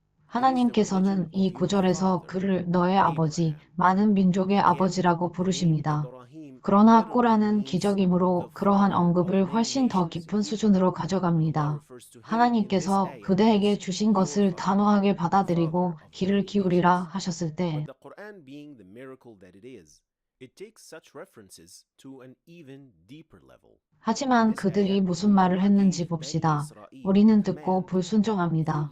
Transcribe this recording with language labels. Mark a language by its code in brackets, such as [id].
[ko] 하나님께서는 이 구절에서 그를 너의 아버지, 많은 민족의 아버지라고 부르십니다. 그러나 꾸란은 기적이므로 그러한 언급을 훨씬 더 깊은 수준으로 가져갑니다. 하나님께서 그대에게 주신 것을 단호하게 받아들이고 귀를 기울이라 하셨을 때 [en] The Quran being the miracle that it is, it takes such references to an even deeper level. [ko] 하지만 그들이 무슨 말을 했는지 봅시다. 우리는 듣고 불순종합니다.